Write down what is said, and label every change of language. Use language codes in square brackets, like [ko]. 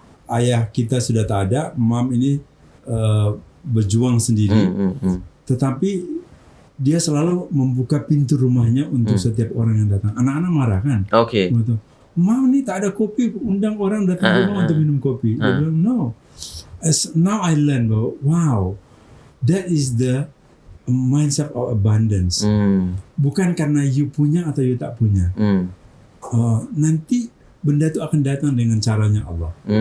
[ms] Ayah kita sudah tak ada, mom ini berjuang sendiri, tetapi dia selalu membuka pintu rumahnya untuk setiap orang yang datang. Anak-anak marah kan? Mam ni tak ada kopi, undang orang datang rumah untuk minum kopi. Dia bilang no. [en] Now I learn, wow, that is the mindset of abundance. [ms] Bukan karena you punya atau you tak punya. Nanti benda itu akan datang dengan caranya Allah.